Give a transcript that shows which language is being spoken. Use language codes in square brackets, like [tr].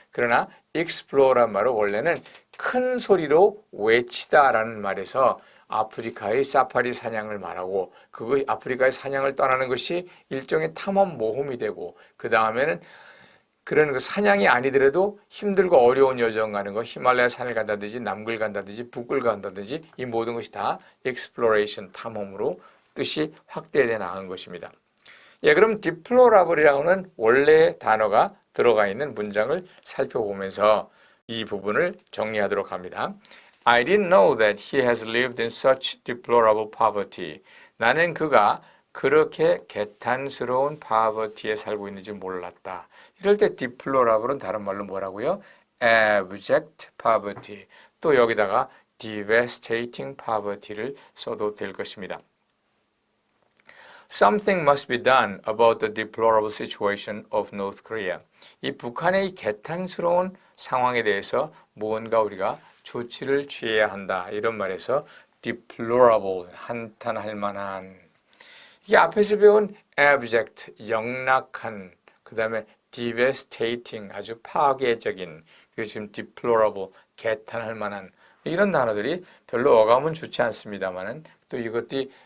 [ko] 그러나 explore란 말은 원래는 큰 소리로 외치다라는 말에서 아프리카의 사파리 사냥을 말하고 그거 아프리카의 사냥을 떠나는 것이 일종의 탐험 모험이 되고 그 다음에는 그런 그 사냥이 아니더라도 힘들고 어려운 여정 가는 거 히말라야 산을 간다든지 남극을 간다든지 북극을 간다든지 이 모든 것이 다 exploration 탐험으로 뜻이 확대돼 나간 것입니다. 예, 그럼 deplorable이라는 원래의 단어가 들어가 있는 문장을 살펴보면서 이 부분을 정리하도록 합니다. [en] I didn't know that he has lived in such deplorable poverty. [ko] 나는 그가 그렇게 개탄스러운 poverty에 살고 있는지 몰랐다. 이럴 때 deplorable은 다른 말로 뭐라고요? [en] abject poverty. [ko] 또 여기다가 devastating poverty를 써도 될 것입니다. [en] Something must be done about the deplorable situation of North Korea. [ko] 이 북한의 이 개탄스러운 상황에 대해서 무언가 우리가 조치를 취해야 한다. 이런 말에서 deplorable, 한탄할 만한. 이게 앞에서 배운 abject, 영락한, 그 다음에 devastating, 아주 파괴적인, 그리고 지금 deplorable, 개탄할 만한 이런 단어들이 별로 어감은 좋지 않습니다만은 또 이것들이